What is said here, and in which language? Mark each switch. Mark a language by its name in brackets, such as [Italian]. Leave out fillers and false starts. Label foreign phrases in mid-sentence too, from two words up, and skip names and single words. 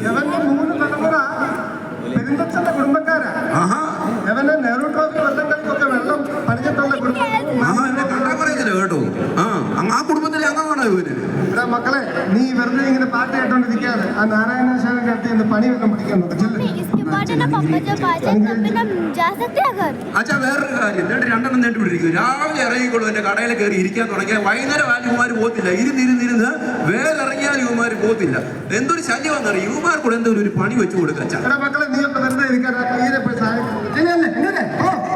[Malayalam] എവന്റെ 3 തലമുറ പെരുന്തച്ഛന്റെ കുടുംബക്കാരാ. എവനെ നെഹ്റു ട്രോഫി വല്ലങ്ങളിലൊക്കെ വെള്ളം പണിഞ്ഞിട്ടുള്ള കുടുംബം. എന്നെ കണ്ടാ പറയത്തില്ല കേട്ടോ. ആ കുടുംബത്തിലെ അംഗമാണോ ഇവന്? മക്കളെ, നീ വെറുതെ ഇങ്ങനെ പാട്ട് ആ നാരായണശാലയുടെ അടുത്ത് നിന്ന് പണി വല്ലതും പിടിക്കാൻ നോക്കല്ലേ? [Hindi] इसके बाद है ना पापा जब आ जाए तब भी हम जा सकते हैं घर। [Malayalam] അച്ഛാ വേറൊരു കാര്യം രണ്ടെണ്ണം നേട്ടുപിടിക്കും. രാവിലെ ഇറങ്ങിക്കോളൂ എന്റെ കടയിൽ കയറി ഇരിക്കാൻ തുടങ്ങിയാൽ വൈകുന്നേരം ആരും ഇവന്മാർ പോകത്തില്ല. ഇരുന്ന് വേലിറങ്ങിയാൽ ഇവന്മാർ പോകത്തില്ല. എന്തൊരു ശല്യമാണെന്നറിയാം. ഇവന്മാർ കൂടെ എന്തെങ്കിലും ഒരു പണി വെച്ച് കൊടുക്കുക അച്ഛാ. എടാ മക്കളെ നീ ഒക്കെ വെറുതെ ഇരിക്കാതെ കയ്യിലെ പോയി സഹായിക്കും. ഇങ്ങനെ ഓ